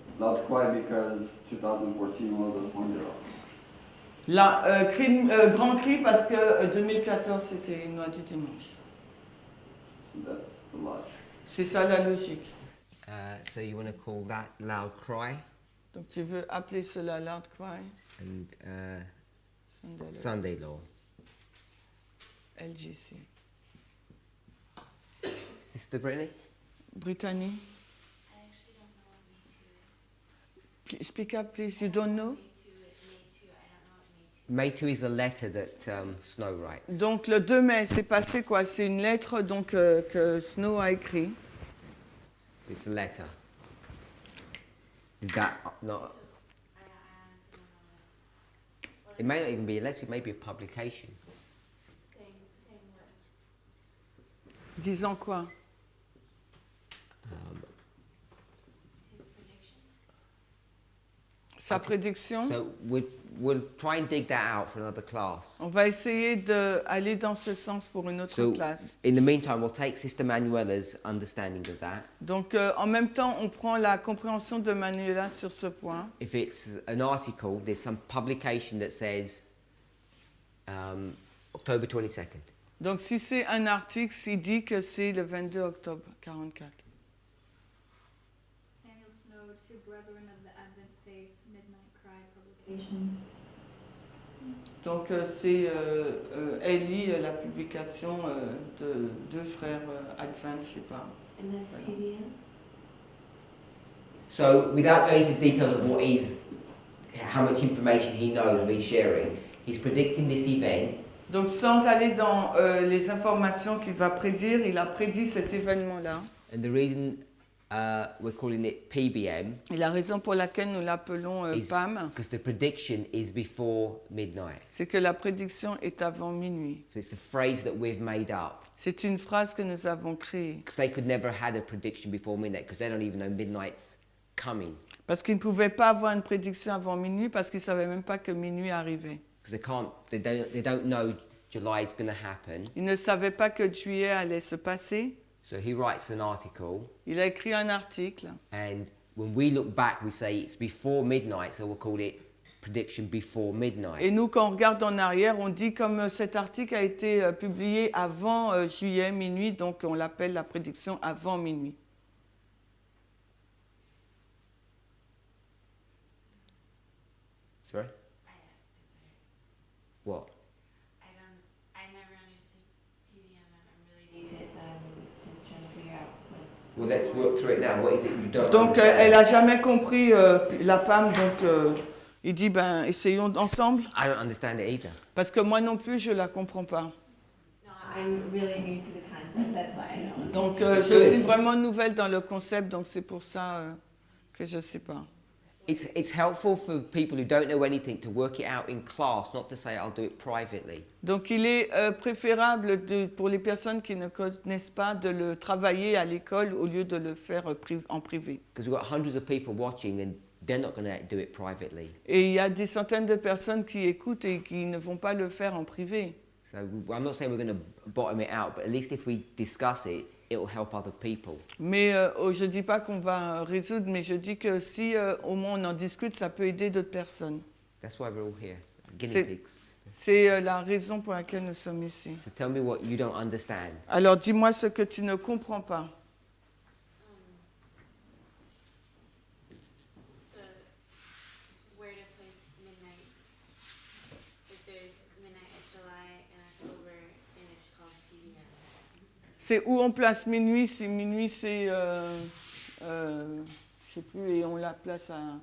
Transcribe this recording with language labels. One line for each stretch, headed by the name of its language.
English: Loud cry because 2014 was the Sunday.
French: Là, grand cri parce que 2014 c'était une noix du dimanche.
English: That's the logic.
French: C'est ça la logique.
English: So you want to call that loud cry?
French: Donc tu veux appeler cela loud cry,
English: and Sunday law, Sunday law. LGC. Sister Brittany? Brittany, I actually don't know what Me Too is. speak up please, you don't know? Me Too, I don't know what Me Too. May 2 is a letter that Snow writes.
French: Donc le 2 mai, c'est passé quoi? C'est une lettre donc, que Snow a écrite.
English: So it's a letter. Is that not? I honestly don't know what It may not even be a letter, it may be a publication. Same word.
French: Disant quoi?
English: His prediction.
French: Sa prédiction?
English: So we'll try and dig that out for another class.
French: On va essayer d'aller dans ce sens pour une autre
English: So
French: classe.
English: in the meantime, we'll take Sister Manuela's understanding of that.
French: Donc en même temps, on prend la compréhension de Manuela sur ce point.
English: If it's an article, there's some publication that says October 22nd.
French: Donc si c'est un article, il dit que c'est le 22 octobre 44.
English: Samuel Snow, Two Brethren of the Advent Faith, Midnight Cry publication.
French: Donc c'est elle lit la publication de deux frères Advent, je sais pas.
English: And that's PBM? So without going into details of how much information he knows or he's sharing, he's predicting this event.
French: Donc sans aller dans les informations qu'il va prédire, il a prédit cet événement-là.
English: And the reason we're calling it PBM
French: Et la raison pour laquelle nous l'appelons
English: is
French: PAM,
English: because the prediction is before midnight.
French: c'est que la prédiction est avant minuit.
English: So it's the phrase that we've made up.
French: C'est une phrase que nous avons créée.
English: Because they could never had a prediction before midnight because they don't even know midnight's coming.
French: Parce qu'ils ne pouvaient pas avoir une prédiction avant minuit parce qu'ils ne savaient même pas que minuit arrivait.
English: Because they don't know July's going to happen.
French: Ils ne savaient pas que juillet allait se passer.
English: So he writes an article,
French: Il a écrit un article.
English: and when we look back, we say it's before midnight, so we'll call it prediction before midnight.
French: Et nous, quand on regarde en arrière, on dit comme cet article a été publié avant juillet, minuit, donc on l'appelle la prédiction avant minuit.
English: Sorry? What? I never understood PBM. I'm really new to it, so I'm just trying to figure out what's. Well, let's work through it now. What is it you don't
French: Donc
English: understand?
French: elle n'a jamais compris la PAM, donc il dit ben essayons ensemble,
English: I don't understand it either.
French: parce que moi non plus je la comprends pas.
English: No, I'm really new to the concept. That's why I don't.
French: Donc
English: That's
French: je
English: good.
French: suis vraiment nouvelle dans le concept, donc c'est pour ça que je sais pas.
English: It's helpful for people who don't know anything to work it out in class, not to say I'll do it privately.
French: Donc il est préférable pour les personnes qui ne connaissent pas de le travailler à l'école au lieu de le faire en privé.
English: Because we've got hundreds of people watching and they're not going to do it privately.
French: Et il y a des centaines de personnes qui écoutent et qui ne vont pas le faire en privé.
English: So I'm not saying we're going to bottom it out, but at least if we discuss it, it'll help other people.
French: Mais je ne dis pas qu'on va résoudre, mais je dis que si au moins on en discute, ça peut aider d'autres personnes.
English: That's why we're all here, guinea
French: C'est-
English: pigs.
French: C'est la raison pour laquelle nous sommes ici.
English: So tell me what you don't understand.
French: Alors dis-moi ce que tu ne comprends pas.
English: Where to place midnight. If there's midnight at July and October, and it's called PBM.
French: C'est où on place minuit. Si minuit c'est, je sais plus, et on la place à.